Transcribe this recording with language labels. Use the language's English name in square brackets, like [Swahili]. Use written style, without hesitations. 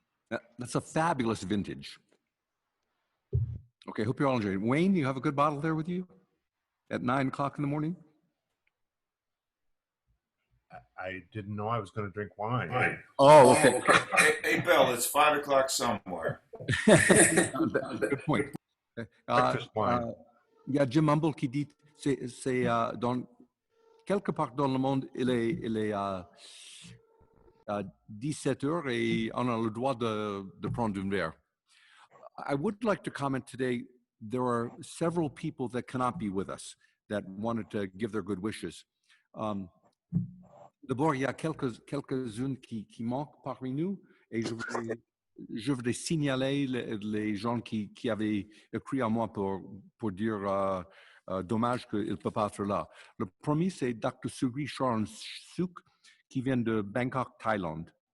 [English] That's a fabulous vintage. Okay, hope you're all enjoying it. Wayne, you have a good bottle there with you at 9 o'clock in the morning? I didn't know I was going to drink wine. Oh, okay. Hey, Bill, it's 5 o'clock somewhere. Good point. Breakfast wine. [French] Il y a Jim Mumble qui dit, c'est dans quelque part dans le monde, il est 17 heures et on a le droit de prendre un verre. [English] I would like to comment today, there are several people that cannot be with us that wanted to give their good wishes. [French] D'abord, il y a quelques-unes qui manquent parmi nous et je voudrais signaler les gens qui avaient écrit à moi pour dire dommage qu'il ne peut pas être là. Le premier, c'est Dr. Sugri Charan-Suk qui vient de Bangkok, Thaïlande.